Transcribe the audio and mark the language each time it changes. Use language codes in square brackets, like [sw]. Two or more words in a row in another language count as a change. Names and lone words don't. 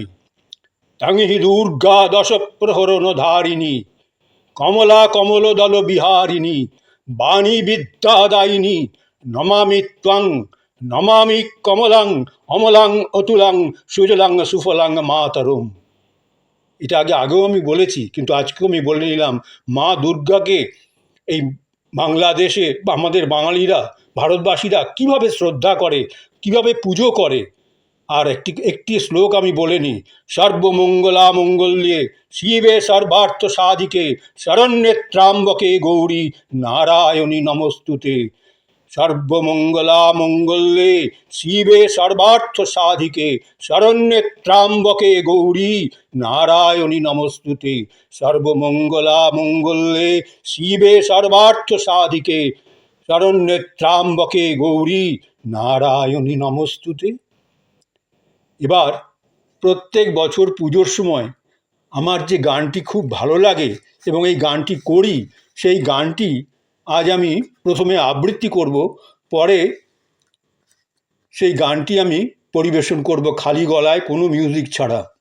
[sa] তাঙি দুর্গা দশ প্রহরণ ধারিণী, কমলা কমলদল বিহারিণী, বাণী বিদ্যাদায়িনী, নমামি ত্বং, নমামি কমলাং, অমলাং অতুলাং, সুজলাং সুফলাং মাতরম। [bn] এটা আগেও আমি বলেছি, কিন্তু আজকেও আমি বলে নিলাম। মা দুর্গাকে এই বাংলাদেশে আমাদের বাঙালিরা, ভারতবাসীরা কীভাবে শ্রদ্ধা করে, কীভাবে পুজো করে। আর একটি শ্লোক আমি বলে নিই। [sa] সর্বমঙ্গলা মঙ্গল্যে শিবে সর্বার্থ সাধিকে শরণ্যে ত্র্যম্বকে গৌরী নারায়ণী নমস্তুতে। সর্বমঙ্গলা মঙ্গল্যে শিবে সর্বার্থ সাধিকে শরণ্যে ত্র্যম্বকে গৌরী নারায়ণী নমস্তুতে। সর্বমঙ্গলা মঙ্গল্যে শিবে সর্বার্থ সাধিকে শরণ্যে ত্র্যম্বকে গৌরী নারায়ণী নমস্তুতে। [bn] এবার প্রত্যেক বছর পুজোর সময় আমার যে গানটি খুব ভালো লাগে এবং এই গানটি করি, সেই গানটি আজ আমি প্রথমে আবৃত্তি করব, পরে সেই গানটি আমি পরিবেশন করব খালি গলায়, কোনো মিউজিক ছাড়া।